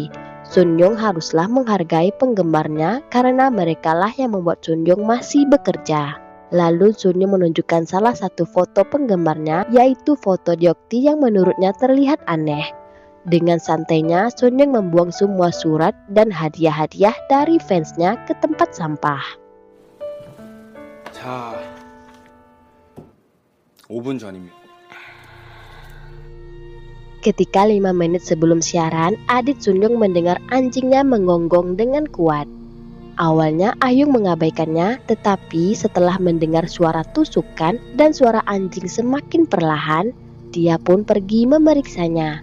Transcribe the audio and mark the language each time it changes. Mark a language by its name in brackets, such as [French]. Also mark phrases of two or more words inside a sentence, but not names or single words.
[Indonesian] Sunyoung haruslah menghargai penggemarnya karena merekalah yang membuat Sunyoung masih bekerja. Lalu Sunyoung menunjukkan salah satu foto penggemarnya, yaitu foto Deokti yang menurutnya terlihat aneh. Dengan santainya, Sunyoung membuang semua surat dan hadiah-hadiah dari fansnya ke tempat sampah. [Korean] 자, 5분 전입니다. [Indonesian] Ketika 5 menit sebelum siaran, adik Sunyoung mendengar anjingnya menggonggong dengan kuat. Awalnya Ahyung mengabaikannya, tetapi setelah mendengar suara tusukan dan suara anjing semakin perlahan, dia pun pergi memeriksanya.